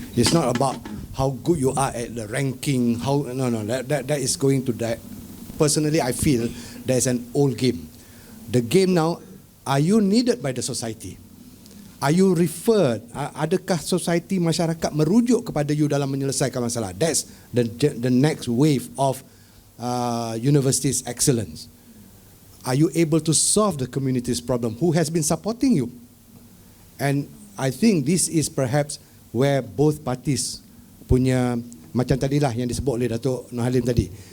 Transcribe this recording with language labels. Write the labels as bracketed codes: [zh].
[en] It's not about how good you are at the ranking. That is going to die. Personally, I feel there's an old game. The game now, are you needed by the society? Are you referred? [ms] Adakah society, masyarakat merujuk kepada you dalam menyelesaikan masalah? [en] That's the next wave of university's excellence. Are you able to solve the community's problem? Who has been supporting you? And I think this is perhaps where both parties [ms] punya, macam tadilah yang disebut oleh Datuk Nur Halim tadi.